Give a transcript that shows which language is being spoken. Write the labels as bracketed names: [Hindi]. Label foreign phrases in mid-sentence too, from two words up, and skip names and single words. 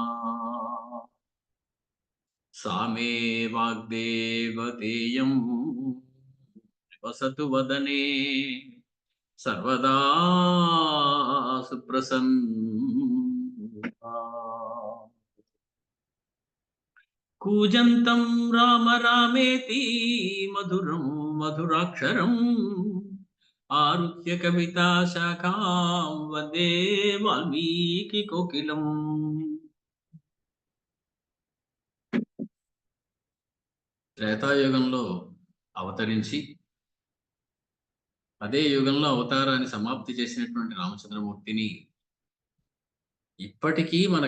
[Sanskrit] सा मे वाग्देवतेयं निवसतु वदने सर्वदा सुप्रसन्ना. कूजन्तं राम रामेति मधुरं मधुराक्षरम् आरुह्य कविता शाखां वन्दे वाल्मीकि कोकिलम्. [Telugu] త్రేతాయుగంలో అవతరించి అదే యుగంలో అవతారాన్ని సమాప్తి చేసినటువంటి రామచంద్రమూర్తిని ఇప్పటికీ మన